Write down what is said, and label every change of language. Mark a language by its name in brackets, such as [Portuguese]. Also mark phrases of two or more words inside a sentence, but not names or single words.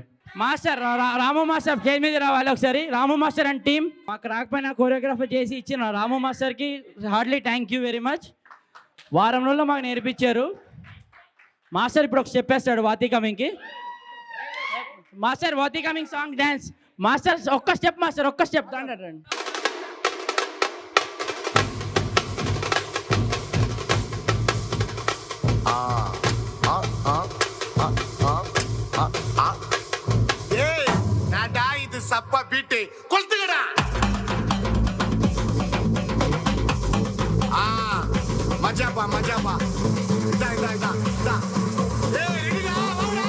[Telugu] మాస్టర్ రాము మాస్టర్ స్టేజ్ మీద రావాలి ఒకసారి. రాము మాస్టర్ [English] and team [Telugu] మాకు రాకపోయినా కొరియోగ్రాఫర్ చేసి ఇచ్చిన రాము మాస్టర్కి [English] hardly thank you very much. [Telugu] వారం రోజుల్లో మాకు నేర్పించారు. మాస్టర్ ఇప్పుడు ఒక స్టెప్ వేస్తాడు వాతి కమింగ్కి. మాస్టర్ వాతి కమింగ్ [English] song dance. [Telugu] మాస్టర్ ఒక్క స్టెప్, మాస్టర్ ఒక్క స్టెప్ రండి. [Tamil] இது சப்பா பீட்டு கொளுத்துக்கடா. மஜாபா இதா ஏய் ரெடிடா வாடா.